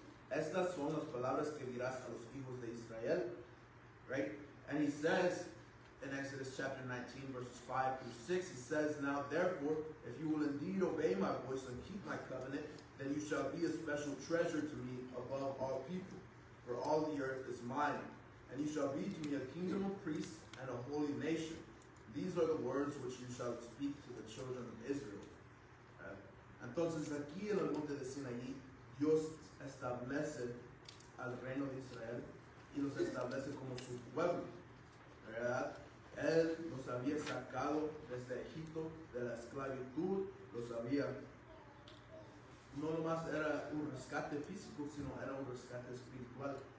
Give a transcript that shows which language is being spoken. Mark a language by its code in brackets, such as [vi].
[es] Estas son las palabras que dirás a los hijos de Israel. [en] Right? And he says in Exodus chapter 19, verses 5 through 6, he says, now therefore, if you will indeed obey my voice and keep my covenant, then you shall be a special treasure to me above all people. For all the earth is mine. And you shall be to me a kingdom of priests and a holy nation. These are the words which you shall speak to the children of Israel. [es] Entonces aquí en el monte de Sinaí, Dios establece al reino de Israel y los establece como su pueblo, ¿verdad? Él los había sacado desde Egipto de la esclavitud, los había, no nomás era un rescate físico, sino era un rescate espiritual.